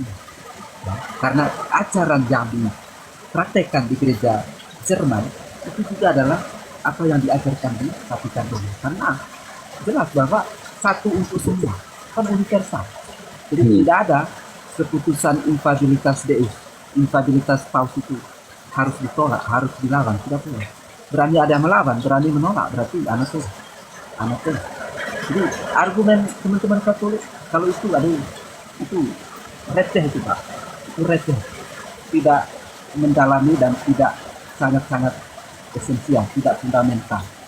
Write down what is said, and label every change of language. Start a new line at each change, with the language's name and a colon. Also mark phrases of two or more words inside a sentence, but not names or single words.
Indonesian: Ya, karena ajaran yang dipraktekkan di gereja Jerman itu juga adalah apa yang diajarkan di Vatikan Roma. Karena jelas bahwa satu untuk semua, kan universal. Jadi tidak ada keputusan infabilitas Deus, infabilitas Paus itu harus ditolak, harus dilawan, tidak boleh. Berani ada yang melawan, berani menolak, berarti anaknya. Jadi argumen teman-teman Katolik kalau itu itu receh itu Pak, itu receh, tidak mendalami dan tidak sangat-sangat esensial, tidak fundamental.